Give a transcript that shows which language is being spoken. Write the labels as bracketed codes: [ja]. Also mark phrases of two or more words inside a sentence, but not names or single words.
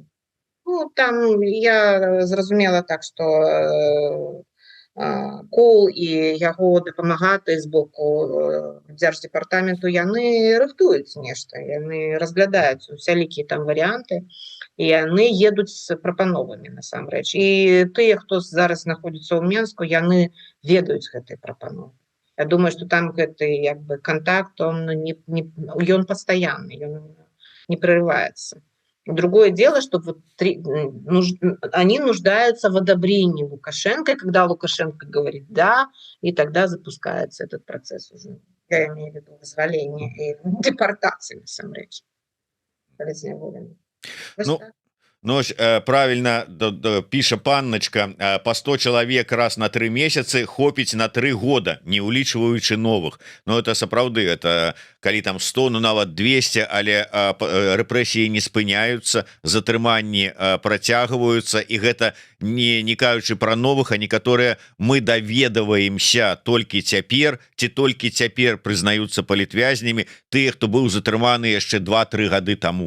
[be] Ну, там я зразумела так, што Кол і яго дапамагаты з боку дзярждэпартаменту, яны рыхтуюць нешта, яны разглядаюць усялікія там варыянты, і яны едуць з прапановамі насамрэч. І тыя, хто зараз знаходзіцца ў Менску, яны ведаюць гэтыя прапановы. Я думаю, што там гэты як бы контакт, ён пастаянны, ён [ru] не прерывается. Другое дело, что вот они нуждаются в одобрении Лукашенко, и когда Лукашенко говорит «да», и тогда запускается этот процесс уже. Я имею в виду вызволение и депортации, [be] насамрэч. Ну, правильно піша панначка, по 100 чалавек раз на 3 месяцы хопіць на 3 года, не улічваючы новых. Ну, это сапраўды, это калі там 100, ну нават 200, але рэпрэсіі не спыняюцца, затрыманні працягваюцца, і гэта не кажучы пра новых, а некаторыя мы даведаваемся толькі цяпер, ці толькі цяпер прызнаюцца палітвязнямі тыя, хто быў затрыманы яшчэ 2-3 гады таму.